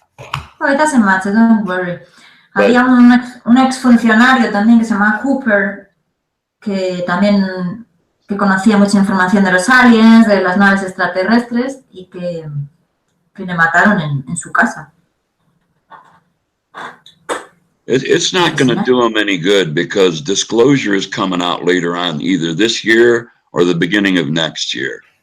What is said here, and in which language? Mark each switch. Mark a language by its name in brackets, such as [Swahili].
[English] Oh, it doesn't matter, don't worry. [Spanish] Había un exfuncionario también que se llama Cooper, que también conocía mucha información de los aliens, de las naves extraterrestres y que le mataron en su casa. [English] It's not going to do him any good because disclosure is coming out later on, either this year or the beginning of next year.